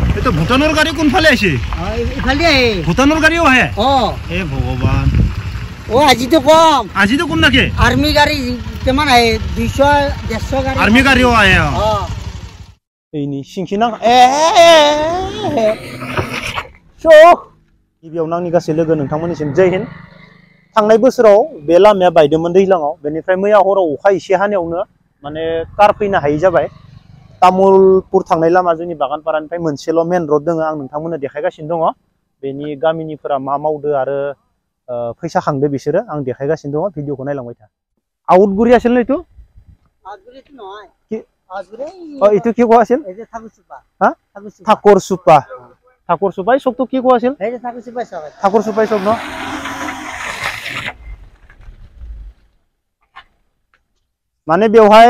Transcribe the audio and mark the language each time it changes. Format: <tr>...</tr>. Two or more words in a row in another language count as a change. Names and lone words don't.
<as>এইটো ভুটানৰ গাড়ী কোনফালে আছে ইফালে আহে ভুটানৰ গাড়ীও আহে এ ভগৱান আজিতো কম নাকি আৰ্মি গাড়ী কিমান আহে 200 150 গাড়ী আৰ্মি গাড়ীও আহে এইনি সিংখিনা</as> <brx>गिबियाव आंनि गासै लोगो नोंथांमोननिसिम</brx> <hi>जय हिन्द</hi> <brx>थांनाय बोसोराव बे लामाया बायदोंमोन दैज्लाङाव बेनिफ्राय मैया हराव अखा एसे हानायावनो माने कार फैनो हायै जाबाय तामुलपुर थांनाय लामा जोंनि बागानपारानिफ्राय मोनसेल'</brx> <en>main road</en> <brx>दङ आं नोंथांमोननो देखायगासिनो दङ बेनि गामिनिफोरा मा मावदो आरो फैसा खांदो बिसोरो आं देखायगासिनो दङ भिडिअखौ नायलांबाय था आउटगुरि</brx> <as>আছিল ন এইটো আউটগুৰিটো নহয় এইটো কি কোৱা আছিল ঠাকুৰ চুপাই চকটো কি কোৱা আছিল ঠাকুৰ চুপাই চক ন মানে বেवहाय</as>